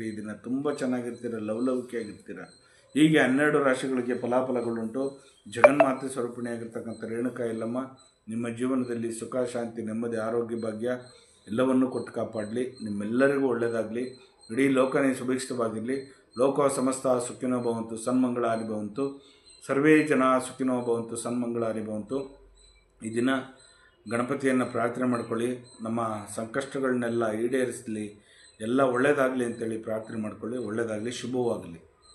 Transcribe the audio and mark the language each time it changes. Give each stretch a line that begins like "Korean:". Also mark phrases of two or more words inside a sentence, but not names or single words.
Kannada: ಈ ದಿನ ತುಂಬ ಚೆನ್ನಾಗಿರ್ತೀರ, ಲವಲವಿಕೆಯಾಗಿರ್ತೀರ. ಹೀಗೆ 12 ರಾಶಿಗಳಿಗೆ ಫಲಾಫಲಗಳುಂಟು. ಜಗನ್ಮಾತೆ ಸ್ವರೂಪಿಣಿಯಾಗಿರ್ತಕ್ಕಂಥ ರೇಣುಕಾ ಯಲ್ಲಮ್ಮ ನಿಮ್ಮ ಜೀವನದಲ್ಲಿ ಸುಖ, ಶಾಂತಿ, ನೆಮ್ಮದಿ, ಆರೋಗ್ಯ, ಭಾಗ್ಯ ಎಲ್ಲವನ್ನೂ ಕೊಟ್ಟು ಕಾಪಾಡಲಿ. ನಿಮ್ಮೆಲ್ಲರಿಗೂ ಒಳ್ಳೆಯದಾಗಲಿ. ಇಡೀ ಲೋಕನೇ ಸುಭಿಕ್ಷಿತವಾಗಿರಲಿ.
Sanskrit: ಲೋಕ ಸಮಸ್ತ ಸುಖಿನೋ ಭವಂತು, ಸನ್ಮಂಗಳಾನಿ ಭವಂತು. ಸರ್ವೇ ಜನ ಸುಖಿನೋ ಭವಂತು, ಸನ್ಮಂಗಳಾನಿ ಭವಂತು.
Kannada: ಈ ದಿನ ಗಣಪತಿಯನ್ನು ಪ್ರಾರ್ಥನೆ ಮಾಡ್ಕೊಳ್ಳಿ. ನಮ್ಮ ಸಂಕಷ್ಟಗಳನ್ನೆಲ್ಲ ಈಡೇರಿಸಲಿ, ಎಲ್ಲ ಒಳ್ಳೆಯದಾಗಲಿ ಅಂತೇಳಿ ಪ್ರಾರ್ಥನೆ ಮಾಡ್ಕೊಳ್ಳಿ. ಒಳ್ಳೆಯದಾಗಲಿ, ಶುಭವಾಗಲಿ.